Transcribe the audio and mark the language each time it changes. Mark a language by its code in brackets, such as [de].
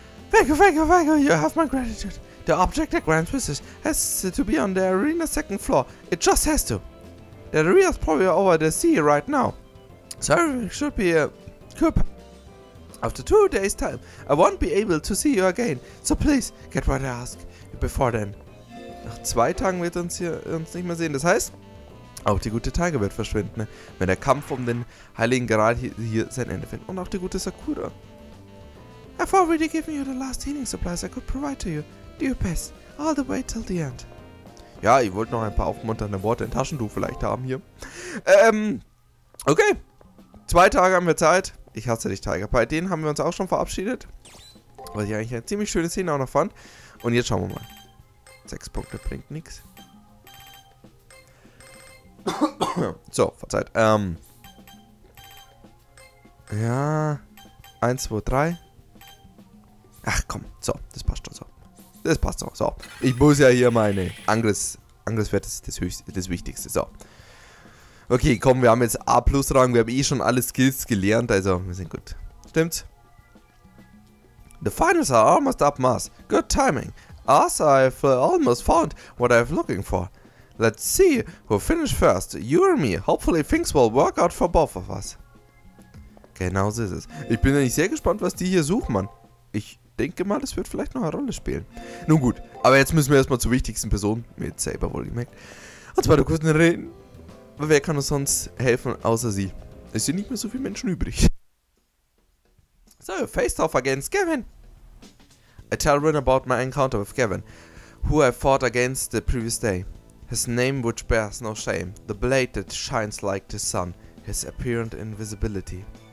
[en] Thank you, you have my gratitude. The object that grants wishes has to be on the arena's second floor. It just has to. The arena's probably over the sea right now. So everything should be good. After 2 days' time, I won't be able to see you again. So please, get what I ask before then. [de] Nach 2 Tagen wird uns nicht mehr sehen. Das heißt, auch die gute Tiger wird verschwinden, ne? Wenn der Kampf um den Heiligen Gral hier sein Ende findet. Und auch die gute Sakura. [en] I've already given you the last healing supplies I could provide to you. Do your best, all the way till the end. [de] Ja, ich wollte noch ein paar aufmunternde Worte in Taschentuch vielleicht haben hier. Okay. 2 Tage haben wir Zeit. Ich hasse dich, Tiger. Bei denen haben wir uns auch schon verabschiedet. Was ich eigentlich eine ziemlich schöne Szene auch noch fand. Und jetzt schauen wir mal. 6 Punkte bringt nichts. So, verzeiht. Ja. 1, 2, 3. Ach komm, so, das passt schon so. Das passt so. So. Ich muss ja hier meine Angriffswert ist das Wichtigste. So. Okay, komm, wir haben jetzt A+-Rang. Wir haben eh schon alle Skills gelernt, also wir sind gut. Stimmt's? [en] The finals are almost up, Mars. Good timing. As I've almost found what I'm looking for. Let's see who finished first. You or me. Hopefully things will work out for both of us. [de] Genau so ist es. Ich bin eigentlich sehr gespannt, was die hier suchen, Mann. Ich denke mal, das wird vielleicht noch eine Rolle spielen. Nun gut, aber jetzt müssen wir erstmal zur wichtigsten Person, mit Saber wohlgemerkt. Und zwar der kurzen reden. Wer kann uns sonst helfen, außer sie? Es sind nicht mehr so viele Menschen übrig. [en] So, face off against Gavin. I tell Rin about my encounter with Gavin, who I fought against the previous day. His name which bears no shame, the blade that shines like the sun, his apparent invisibility.